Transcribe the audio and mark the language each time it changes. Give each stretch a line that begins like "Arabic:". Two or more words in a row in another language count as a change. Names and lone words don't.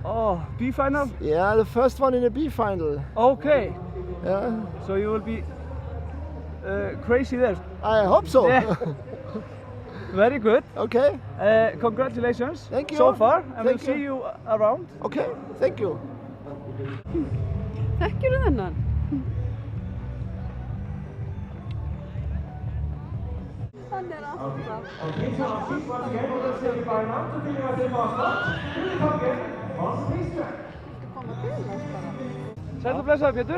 English: Oh, B final? Yeah, the first one in a B final. Okay. Yeah, So you will be crazy there. I hope so. Yeah. Very good. Okay, Congratulations Thank you. so far, and we'll Thank see you around. okay, thank you.
Icelandic: Þekkjurðu þennan? Hann er alltaf. Sæll og blessaður Pétur.